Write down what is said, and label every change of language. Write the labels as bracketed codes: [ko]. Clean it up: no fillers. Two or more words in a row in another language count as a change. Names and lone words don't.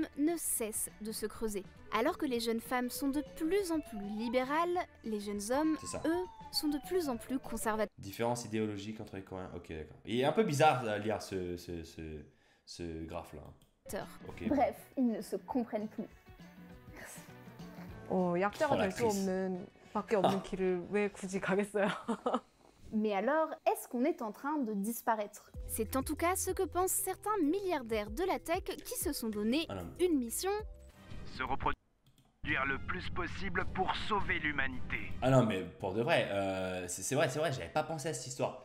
[fr] hommes ne cesse de se creuser. Alors que les jeunes femmes sont de plus en plus libérales, les jeunes hommes, eux, sont de plus en plus conservateurs. Différence idéologique entre les Coréens. Ok, d'accord. Il est un peu bizarre à lire ce graphe-là. Okay. Bref, ils ne se comprennent plus. [ko] 약자가 될 수 없는 밖에 없는 길을 왜 굳이 가겠어요? [fr] Mais alors, est-ce qu'on est en train de disparaître? C'est en tout cas ce que pensent certains milliardaires de la tech qui se sont donné une mission. Se reproduire le plus possible pour sauver l'humanité. Ah non, mais pour de vrai, c'est vrai, j'avais pas pensé à cette histoire.